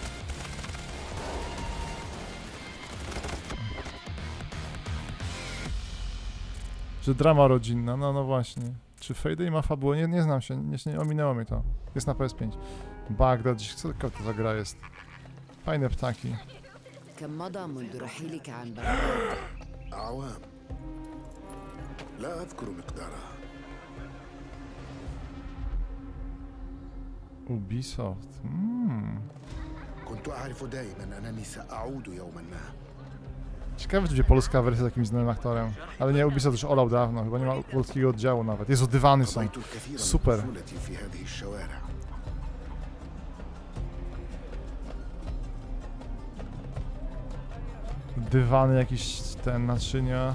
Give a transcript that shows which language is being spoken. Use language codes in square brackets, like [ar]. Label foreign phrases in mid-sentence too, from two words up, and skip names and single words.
[pl] Że drama rodzinna, no właśnie. Czy Payday ma fabułę? Nie znam się, nie ominęło mnie to. Jest na PS5. Bagdad, co to za gra jest? Fajne ptaki. [ar] كم مضى منذ رحيلك عن أعوام لا أذكر مقدارها. Ubisoft. كنت أعرف دائما أنني سأعود يوما ما. [pl] Ciekawe, czy będzie polska wersja z jakimś znanym aktorem. Ale nie, Ubisoft już olał dawno, chyba nie ma polskiego oddziału nawet. Jezu, dywany są. Super. Dywany, jakieś ten naczynia.